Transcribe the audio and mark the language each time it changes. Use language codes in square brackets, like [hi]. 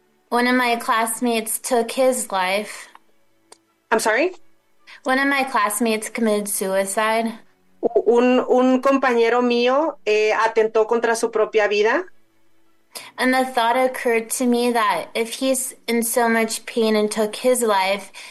[en] One of my classmates took his life. I'm sorry? One of my classmates committed suicide. [es] Un compañero mío atentó contra su propia vida. [en] And the thought occurred to me that if he's in so much pain and took his life,